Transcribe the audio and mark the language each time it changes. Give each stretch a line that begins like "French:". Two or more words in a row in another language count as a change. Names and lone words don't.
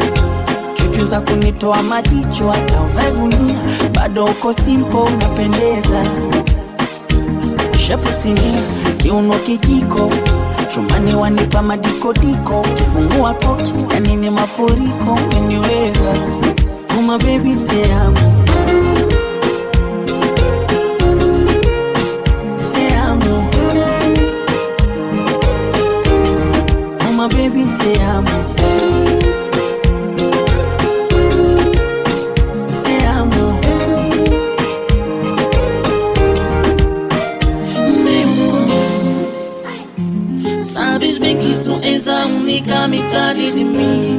Swahili: Chuchu za kunitoa majicho hata uvae gunia. Bado uko simple unapendeza. Shepu sinia, kiuno kijiko. Chumbani wanipa madikodiko. Kifungua koki, yani ni mafuriko umeniweza.
English: Oh my baby
Spanish: te amo. Te amo.
English: Oh my baby
Spanish: te amo. Te amo.
Portuguese: Sabes bem que tu és a única metade de mim.